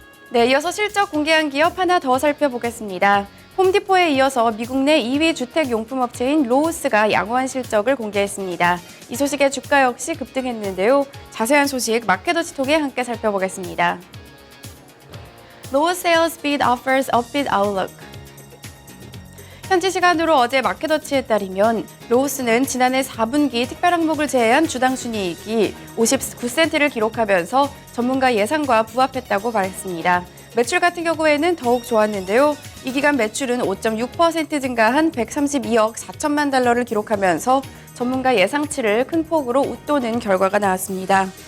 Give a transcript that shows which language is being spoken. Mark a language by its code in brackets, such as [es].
[ko] 네, 이어서 실적 공개한 기업 하나 더 살펴보겠습니다. 홈디포에 이어서 미국 내 2위 주택용품업체인 로우스가 양호한 실적을 공개했습니다. 이 소식에 주가 역시 급등했는데요. 자세한 소식 마켓워치 통해 함께 살펴보겠습니다. [en] Low sales bid offers upbeat outlook. [ko] 현지 시간으로 어제 마켓워치에 따르면 로우스는 지난해 4분기 특별 항목을 제외한 주당 순이익이 59센트를 기록하면서 전문가 예상과 부합했다고 말했습니다. 매출 같은 경우에는 더욱 좋았는데요. 이 기간 매출은 5.6% 증가한 132억 4천만 달러를 기록하면서 전문가 예상치를 큰 폭으로 웃도는 결과가 나왔습니다.